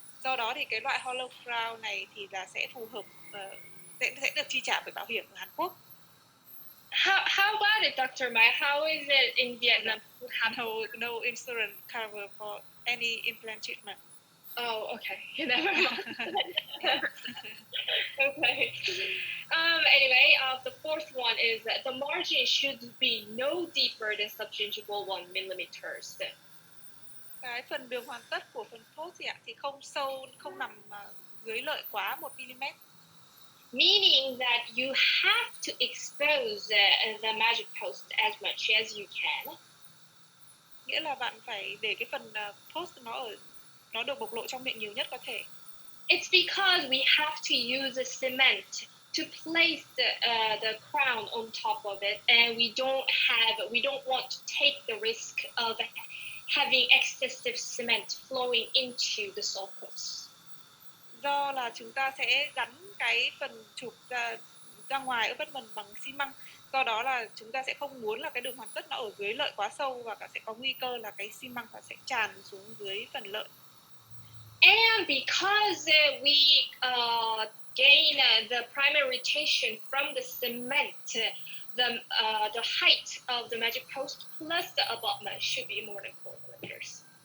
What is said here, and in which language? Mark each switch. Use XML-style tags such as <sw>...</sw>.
<vi>Do đó thì cái loại hollow crown này thì là sẽ phù hợp, sẽ được chi trả bởi bảo hiểm ở Hàn Quốc.</vi> <en>How about it, Dr. Mai? How is it in Vietnam? No insurance cover for any implant treatment. Oh, okay. Never mind. Okay. Anyway, the fourth one is that the margin should be no deeper than subgingival 1 millimeters.</en> <vi>Cái phần đường hoàn tất của phần post thì không sâu, không nằm dưới lợi quá 1 mm.</vi> <en>Meaning that you have to expose the magic post as much as you can.</en> <vi>Nghĩa là bạn phải để cái phần post nó được bộc lộ trong miệng nhiều nhất có thể.</vi> <en>It's because we have to use a cement to place the crown on top of it, and we don't want to take the risk of having excessive cement flowing into the sulcus.</en> <vi>Do là chúng ta sẽ gắn cái phần chụp ra ngoài abutment bằng xi măng, do đó là chúng ta sẽ không muốn là cái đường hoàn tất nó ở dưới lợi quá sâu, và sẽ có nguy cơ là cái xi măng nó sẽ tràn xuống dưới phần lợi.</vi> <en>And because we gain the primary rotation from the cement, the height of the magic post plus the abutment should be more than 4 millimeters.</en>